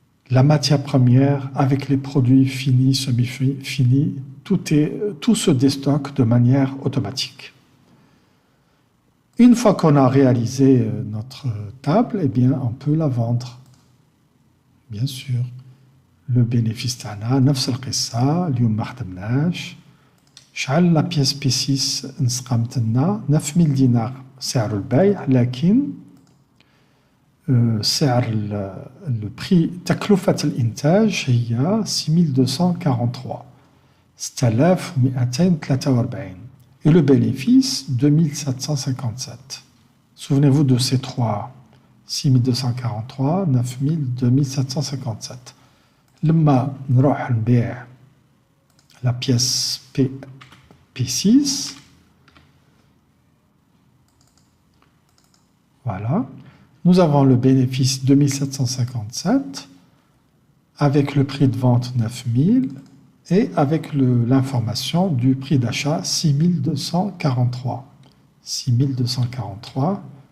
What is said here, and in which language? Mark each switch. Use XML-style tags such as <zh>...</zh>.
<fr>La matière première avec les produits finis, semi-finis, tout se déstocke de manière automatique. Une fois qu'on a réalisé notre table, eh bien, on peut la vendre. Bien sûr. Le bénéfice</fr> <ar>تاعنا نفس القصة اليوم ما خدمناش شحال لا بيس بي 6 نسقمت لنا 9000 دينار سعر البيع لكن سعر لو بري تكلفة الإنتاج هي 6243 6243</ar> <fr>et le bénéfice 2757. Souvenez-vous de ces trois 6243 9000 2757.</fr> <ar>لما نروح نبيع</ar> <fr>la pièce P6 voilà nous avons le bénéfice 2757 avec le prix de vente 9000 et avec l'information du prix d'achat 6243 6243</fr>